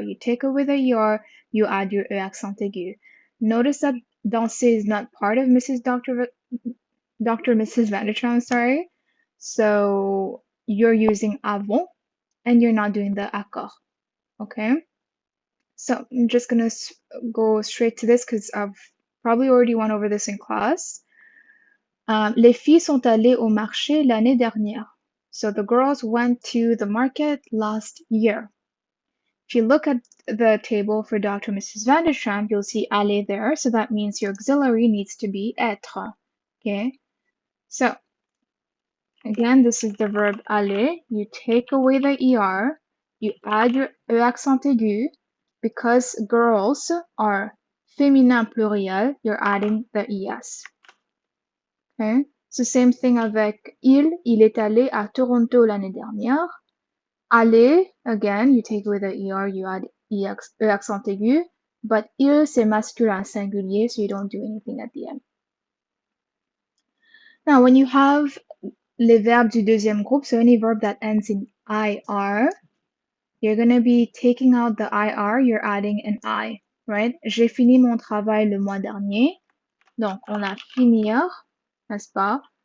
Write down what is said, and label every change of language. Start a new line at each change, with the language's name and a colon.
English: You take away the er, you add your e accent aigu. Notice that danser is not part of Dr. Mrs. Vandertram, sorry. So you're using avant and you're not doing the accord, okay? So I'm just gonna go straight to this because I've probably already went over this in class.
French: Les filles sont allées au marché l'année dernière.
English: So the girls went to the market last year. If you look at the table for Dr. Mrs. Vandertramp, you'll see aller there. So that means your auxiliary needs to be etre. Okay. So again, this is the verb aller. You take away the er. You add your e accent aigu. Because girls are féminin pluriel, you're adding the es. Okay. So same thing
French: avec il est allé à Toronto l'année dernière.
English: Aller, again, you take away the er, you add e accent aigu, but
French: il c'est masculin singulier,
English: so you don't do anything at the end. Now, when you have
French: les verbes du deuxième groupe,
English: so any verb that ends in ir, you're going to be taking out the ir, you're adding an I, right?
French: J'ai fini mon travail le mois dernier. Donc, on a finir, n'est-ce pas?